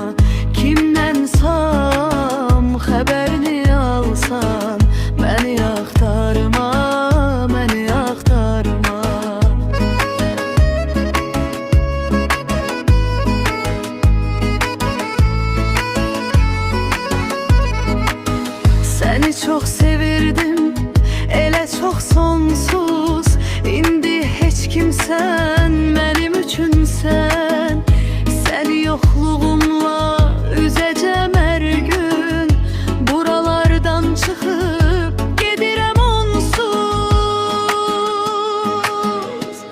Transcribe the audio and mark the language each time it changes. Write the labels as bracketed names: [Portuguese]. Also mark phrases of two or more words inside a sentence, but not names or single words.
[Turkish] Kimden sağam haberini alsan, [Azerbaijani] beni axtarma, beni axtarma. Seni çok sevirdim, elə çox sonsuz. İndi heç kimsən, mənim üçünsən. Səni yoxluğumla üzəcəm hər gün. Buralardan çıxıb gedirəm onsuz.